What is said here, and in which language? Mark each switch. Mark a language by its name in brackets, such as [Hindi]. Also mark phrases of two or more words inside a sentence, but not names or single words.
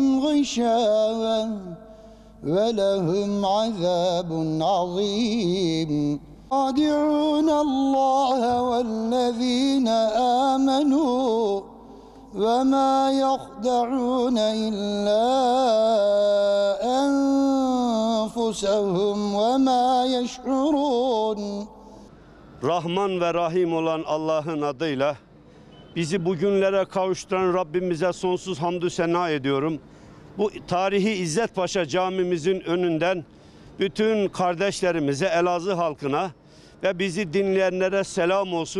[Arabic] غشاوة ولهم عذاب عظيم يخادعون الله والذين آمنوا وما يخدعون إلا أنفسهم وما يشعرون. [Turkish] Rahman ve Rahim olan Allah'ın adıyla bizi bugünlere kavuşturan Rabbimize sonsuz hamdü sena ediyorum. Bu tarihi İzzet Paşa camimizin önünden bütün kardeşlerimize, Elazığ halkına ve bizi dinleyenlere selam olsun.